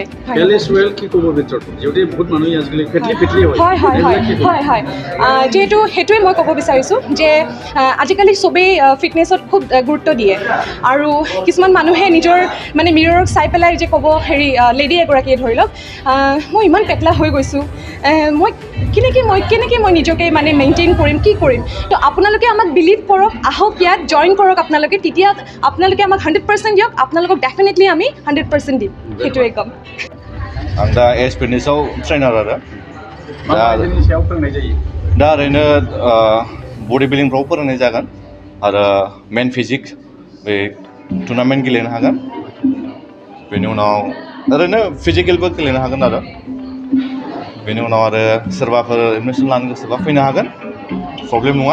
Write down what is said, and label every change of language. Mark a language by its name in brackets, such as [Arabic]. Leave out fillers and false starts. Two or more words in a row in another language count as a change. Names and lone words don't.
[Assamese] হয় যিহেতু সেইটোৱে মই ক'ব বিচাৰিছোঁ যে আজিকালি চবেই ফিটনেছত খুব গুৰুত্ব দিয়ে, আৰু কিছুমান মানুহে নিজৰ মানে মিৰৰক চাই পেলাই যে ক'ব হেৰি লেডি এগৰাকীয়ে ধৰি লওক মই ইমান পেটলা হৈ গৈছোঁ, মই কেনেকৈ মই নিজকে মানে মেইনটেইন কৰিম, কি কৰিম। তো আপোনালোকে আমাক বিলিভ কৰক, আহক ইয়াত জইন কৰক আপোনালোকে, তেতিয়া আপোনালোকে আমাক 100% দিয়ক, আপোনালোকক ডেফিনেটলি আমি 100% দিম, সেইটোৱে ক'ম। [Bodo] आं दा एज फिटनेसआव ट्रेनार आरो दा ओरैनो बडि बिल्डिंफ्राव फोरोंनाय जागोन आरो [English] men physique [Bodo] बे टुर्नामेन्ट गेलेनो हागोन, बेनि उनाव ओरैनो फिजिकेलबो गेलेनो हागोन आरो बेनि उनाव आरो सोरबाफोर एडमिसन लानो गोसोबा फैनो हागोन, प्रब्लेम नङा।